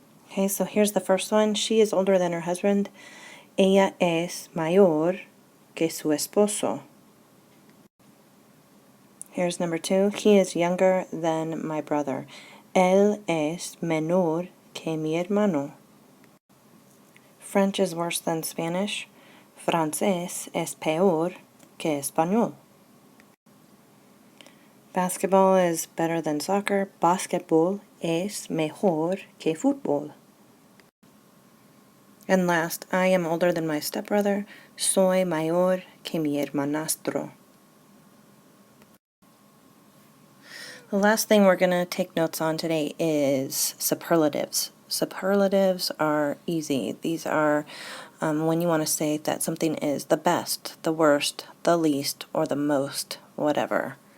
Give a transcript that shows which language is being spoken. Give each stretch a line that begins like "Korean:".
English: Okay, so here's the first one. She is older than her husband.
Spanish: Ella es mayor que su esposo.
English: Here's number 2. He is younger than my brother.
Spanish: Él es menor que mi hermano.
English: French is worse than Spanish.
Spanish: Francés es peor que español.
English: Basketball is better than soccer.
Spanish: Basquetbol es mejor que fútbol.
English: And last, I am older than my stepbrother.
Spanish: Soy mayor que mi hermanastro.
English: The last thing we're going to take notes on today is superlatives. Superlatives are easy. These are when you want to say that something is the best, the worst, the least, or the most, whatever.